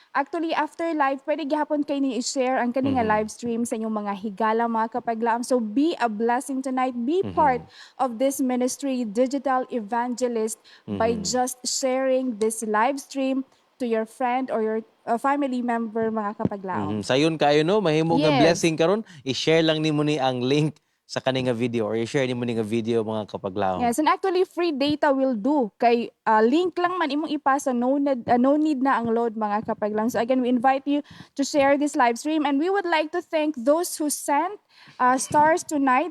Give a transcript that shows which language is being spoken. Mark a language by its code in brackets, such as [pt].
[ceb] Actually, after live, pwede gihapon kayo ni i-share ang kani nga live stream sa inyong mga higala, mga kapaglaam. [en] So be a blessing tonight. Be part of this ministry, Digital Evangelist, by just sharing this live stream to your friend or your family member, [ceb] mga kapaglaam. Sayon kayo no, mahimo nga [en] Yes. [ceb] blessing karon, i-share lang nimo ni ang link sa kaning nga video or i-share nimo ni nga video mga kapaglaom. [en] Yes, and actually free data will do. [ceb] Kay link lang man imong ipasa, [en] no need [ceb] na ang load, mga kapaglaom. [en] So again, we invite you to share this live stream, and we would like to thank those who sent stars tonight.